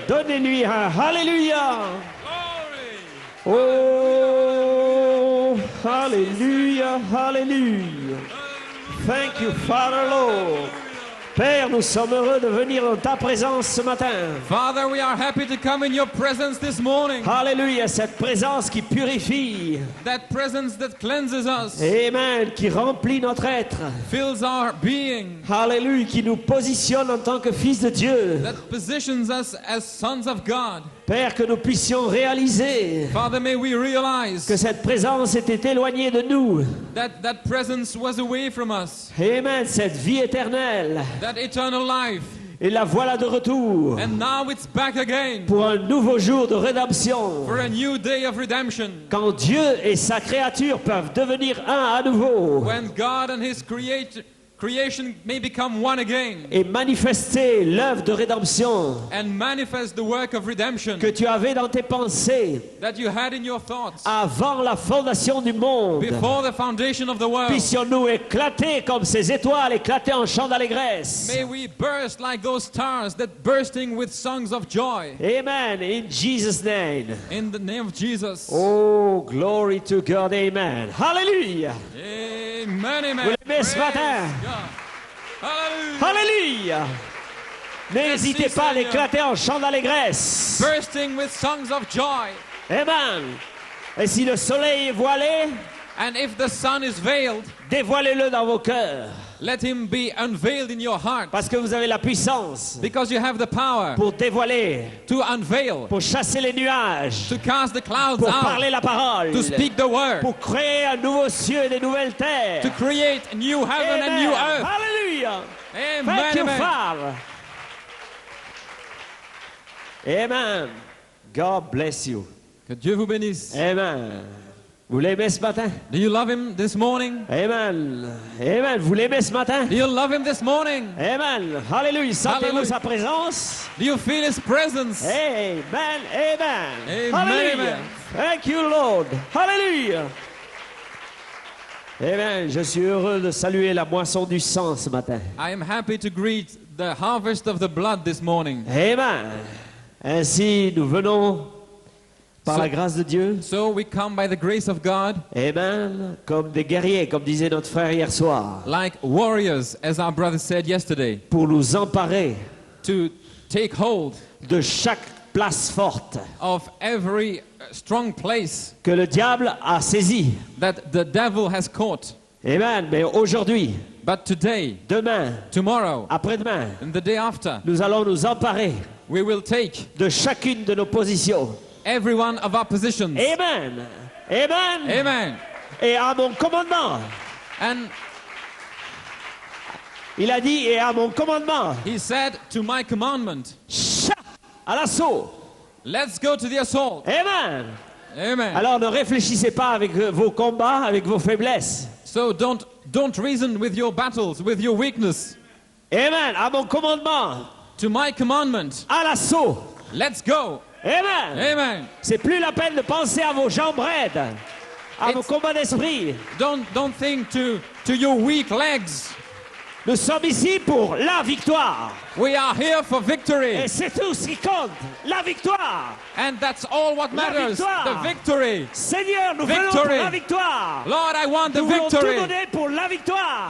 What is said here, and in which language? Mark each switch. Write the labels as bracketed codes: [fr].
[fr] Donnez-lui un Hallelujah. Oh, Hallelujah. [en] Hallelujah. Thank you, Father, Lord. [fr] Père, nous sommes heureux de venir dans ta présence ce matin. [en] Father, we are happy to come in your presence this morning. [fr] Alléluia, cette présence qui purifie. [en] That presence that cleanses us, [fr] Amen, qui remplit notre être. [en] fills our being, [fr] Alléluia, qui nous positionne en tant que fils de Dieu. [en] that positions us as sons of God. [fr] Père, que nous puissions réaliser [en] Father, may we realize [fr] que cette présence était éloignée de nous. [en] that that presence was away from us, [fr] Amen, cette vie éternelle. [en] that eternal life, [fr] Et la voilà de retour [en] and now it's back again [fr] pour un nouveau jour de rédemption. [en] for a new day of redemption. [fr] Quand Dieu et sa créature peuvent devenir un à nouveau [en] When God and His creation may become one again [fr] et manifester l'œuvre de rédemption [en] and manifest the work of redemption [fr] que tu avais dans tes pensées [en] that you had in your thoughts [fr] avant la fondation du monde. [en] before the foundation of the world. [fr] Puissions-nous éclater comme ces étoiles éclatées en chant d'allégresse. [en] May we burst like those stars that bursting with songs of joy. Amen. In Jesus' name. In the name of Jesus. Oh, glory to God. Amen. Hallelujah. Amen, amen. [fr] Vous l'aimez ce [en] Praise [fr] matin? [en] God. Hallelujah. [fr] Hallelujah. N'hésitez Merci, pas à Seigneur. l'éclater en chant d'allégresse. [en] Bursting with songs of joy. Amen. [fr] Et si le soleil est voilé, [en] And if the sun is veiled, [fr] dévoilez-le dans vos cœurs. [en] let him be unveiled in your heart. [fr] Parce que vous avez la puissance [en] Because you have the power [fr] pour dévoiler, [en] to unveil, [fr] pour chasser les nuages, [en] to cast the clouds [fr] pour [en] out, [fr] parler la parole, [en] to speak the word, [fr] pour créer un nouveau ciel et des nouvelles terres. [en] to create a new heaven and new earth. Hallelujah. Amen, Thank you, amen. Father. Amen. God bless you. [fr] Que Dieu vous bénisse. Amen. Vous l'aimez ce matin? [en] Do you love him this morning? [fr] Amen. Amen. Vous l'aimez ce matin? [en] Do you love him this morning? [fr] Amen. Hallelujah. Sentez-vous Hallelujah. sa présence? [en] Do you feel his presence? Amen. Amen. Amen, Hallelujah. amen. Thank you, Lord. Hallelujah. Amen. [fr] Je suis heureux de saluer la moisson du sang ce matin. [en] I am happy to greet the harvest of the blood this morning. [fr] Amen. Ainsi, nous venons par [en] So- [fr] la grâce de Dieu. [en] So we come by the grace of God Amen. [fr] Comme des guerriers, comme disait notre frère hier soir, [en] like warriors, as our brother said yesterday, [fr] pour nous emparer [en] to take hold [fr] de chaque place forte [en] of every strong place [fr] que le diable a saisie. [en] that the devil has caught. [fr] Amen. Mais aujourd'hui, [en] But today, [fr] demain, [en] tomorrow, [fr] après-demain, [en] and the day after, [fr] nous allons nous emparer [en] we will take [fr] de chacune de nos positions. [en] every one of our positions. Amen. Amen. Amen. [fr] Et à mon commandement, [en] And [fr] il a dit, et à mon commandement, [en] he said, to my commandment, [fr] chat à l'assaut. [en] let's go to the assault. Amen. Amen. [fr] Alors ne réfléchissez pas avec vos combats, avec vos faiblesses. [en] So don't reason with your battles, with your weakness. [fr] Amen. À mon commandement, [en] To my commandment, [fr] à l'assaut. [en] let's go. Amen. Amen. [fr] C'est plus la peine de penser à vos jambes raides, à vos [en] It's- [fr] combats d'esprit. [en] Don't think to your weak legs. [fr] Nous sommes ici pour la victoire. [en] We are here for victory. [fr] Et c'est tout ce qui compte. La victoire. [en] And that's all what [fr] La [en] matters. [fr] victoire. [en] The victory. [fr] Seigneur, nous venons [en] Victory. [fr] pour la victoire. [en] Lord, I want the [fr] Nous voulons tout [en] victory. [fr] donner pour la victoire.